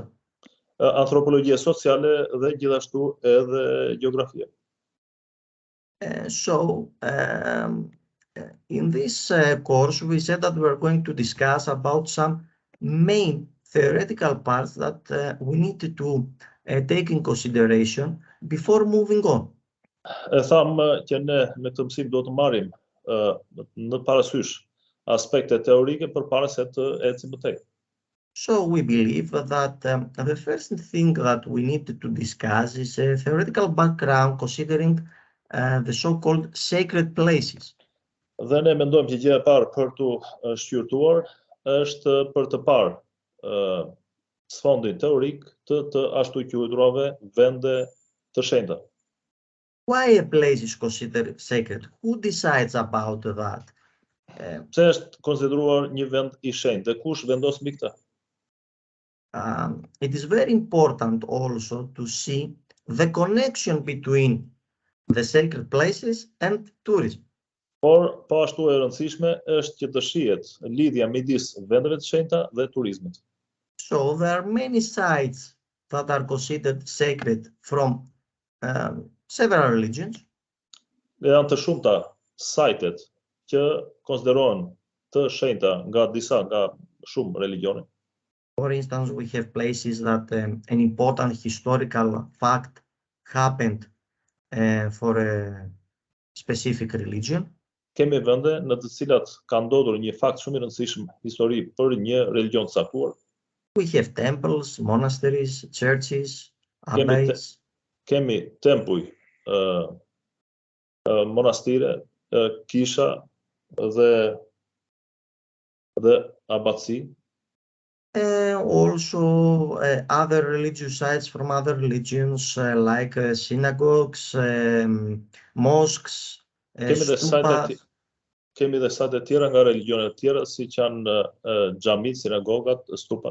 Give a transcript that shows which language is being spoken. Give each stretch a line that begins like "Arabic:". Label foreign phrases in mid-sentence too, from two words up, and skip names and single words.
Albanian: Antropologjia sociale dhe gjithashtu edhe gjeografia.
English: So, in this course, we said that we're going to discuss about some main theoretical parts that we need to take in consideration before moving on.
Albanian: E thamë që ne në këtë mësim do të marrim në parasysh aspekte teorike përpara se të ecim më tej.
English: So we believe that the first thing that we need to discuss is a theoretical background considering the so-called sacred places.
Albanian: Dhe ne mendojmë që gjëja e parë për të shqyrtuar është për të parë sfondin teorik të ashtu quajturave vende të shenjta.
English: Why a place is considered sacred? Who decides about that?
Albanian: Pse është konsideruar një vend i shenjtë dhe kush vendos mbi këtë?
English: It is very important also to see the connection between the sacred places and tourism.
Albanian: Por po ashtu e rëndësishme është që të shihet lidhja midis vendeve të shenjta dhe turizmit.
English: So there are many sites that are considered sacred from several religions.
Albanian: Dhe janë të shumta sajtet që konsiderohen të shenjta nga shumë religione.
English: For instance, we have places that an important historical fact happened for a specific religion.
Albanian: Kemi vende në të cilat ka ndodhur një fakt shumë i rëndësishëm histori për një religion të caktuar.
English: We have temples, monasteries, churches, abbeys.
Albanian: Kemi tempuj, monastire, kisha dhe abatësi.
English: Also other religious sites from other religions like synagogues, mosques, stupas.
Albanian: Kemi dhe sajte tjera nga religionet tjera, siç janë xhamit, sinagogat, stupat.